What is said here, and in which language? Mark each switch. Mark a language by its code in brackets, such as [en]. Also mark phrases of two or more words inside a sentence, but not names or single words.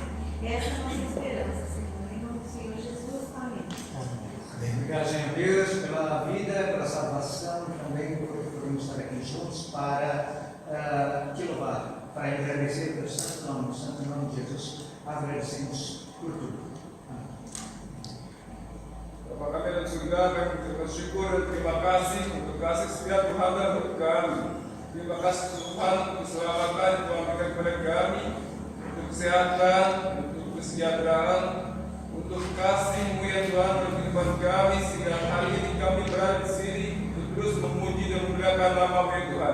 [pt] Essa é a nossa esperança, Senhor. Em nome do Senhor Jesus, amém. Obrigado, Senhor Deus, pela vida, pela salvação, também porque podemos estar aqui juntos para te louvar, para agradecer pelo santo nome de Jesus. Agradecemos por tudo. [id] Bapa kami dalam surga, kami mengucapkan syukur dan terima kasih untuk kasih setia Tuhan dan untuk kami. Terima kasih Tuhan untuk keselamatan yang Tuhan berikan kepada kami, untuk kesehatan, untuk kesejahteraan, untuk kasih-Mu ya Tuhan dalam kehidupan kami, sehingga hari ini kami berada di sini untuk terus memuji dan memuliakan nama-Mu ya Tuhan.